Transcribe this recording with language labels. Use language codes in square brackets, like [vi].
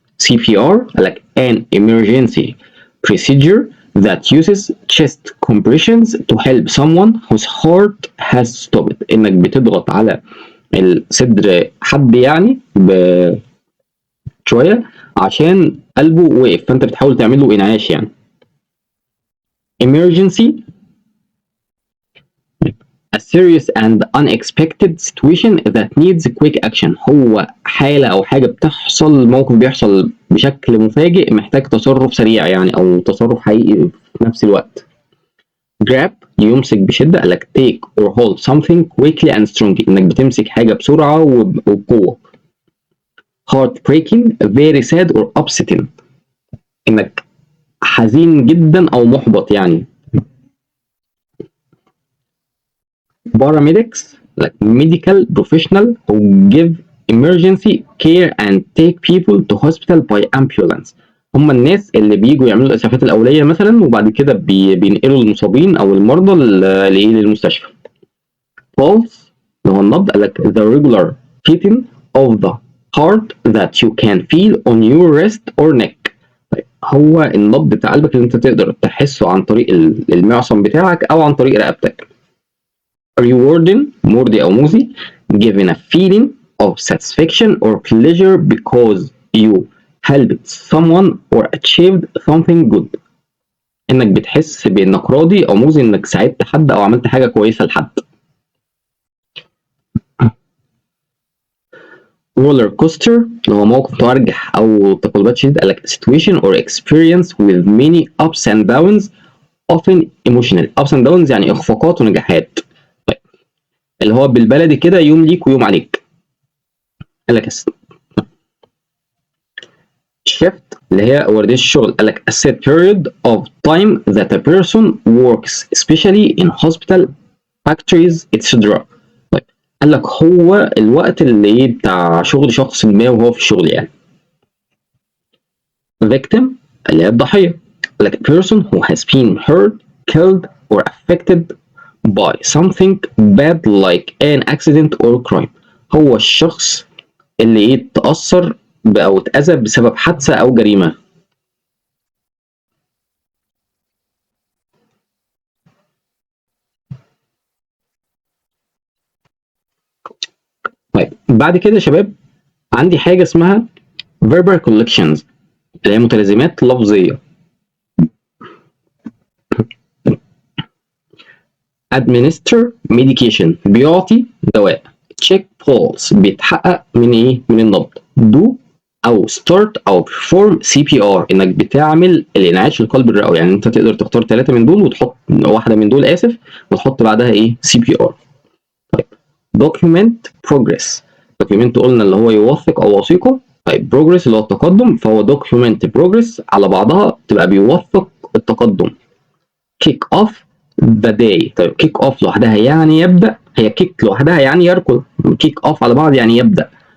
[ar] CPR قال لك [en] an emergency procedure that uses chest compressions to help someone whose heart has stopped، [ar] إنك بتضغط على الصدر حد يعني شوية عشان قلبه وقف، فأنت بتحاول تعمل له إنعاش يعني. [en] emergency a serious and unexpected situation that needs quick action. [ar] هو حالة أو حاجة بتحصل، موقف بيحصل بشكل مفاجئ محتاج تصرف سريع يعني، أو تصرف حقيقي في نفس الوقت. grab يمسك بشدة، قال لك [en] take or hold something quickly and strongly، [ar] إنك بتمسك حاجة بسرعة وبقوة. heartbreaking [en] very sad or upsetting، [ar] إنك حزين جدا أو محبط يعني. [en] paramedics like medical professional who give emergency care and take people to hospital by ambulance. [ar] هم الناس اللي بيجوا يعملوا الاسعافات الاوليه مثلا، وبعد كده بينقلوا المصابين او المرضى للمستشفى. [en] pulse [ar] اللي هو النبض، قال لك [en] the regular beating of the heart that you can feel on your wrist or neck. [ar] طيب هو النبض بتاع قلبك اللي انت تقدر تحسه عن طريق المعصم بتاعك او عن طريق رقبتك. rewarding مرضي أو مؤذي [en] given a feeling of satisfaction or pleasure because you helped someone or achieved something good، [ar] إنك بتحس بإنك راضي أو مؤذي إنك ساعدت حد أو عملت حاجة كويسة لحد. [en] roller coaster [ar] اللي هو موقف مترجح أو تقلبات شديدة، قال لك [en] situation or experience with many ups and downs often emotional. [ar] ups and downs يعني إخفاقات ونجاحات، اللي هو بالبلدي كده يوم ليك ويوم عليك. قال لك [en] shift [ar] اللي هي وردية الشغل، قال لك [en] a set period of time that a person works especially in hospital factories etc. [ar] طيب قال لك هو الوقت اللي بتاع شغل شخص ما وهو في الشغل يعني. [en] victim [ar] اللي هي الضحية، قال لك [en] a person who has been hurt, killed or affected by something bad like an accident or crime. [ar] هو الشخص اللي اتأثر أو اتأذى بسبب حادثة أو جريمة. طيب بعد كده يا شباب عندي حاجة اسمها verbal collections اللي هي متلازمات لفظية. administer medication بيعطي دواء. check pulse بيتحقق من ايه؟ من النبض. do او start او perform CPR انك بتعمل الانعاش للقلب الرئوي، يعني انت تقدر تختار 3 من دول وتحط واحدة من دول وتحط بعدها ايه؟ CPR. [en] طيب document progress. [ar] document قلنا اللي هو يوثق او وثيقة. طيب progress اللي هو التقدم، فهو document progress على بعضها تبقى بيوثق التقدم. [en] kick off the day. [ar] طيب kick off لوحدها يعني يبدأ، هي kick لوحدها يعني يركض، kick off على بعض يعني يبدأ.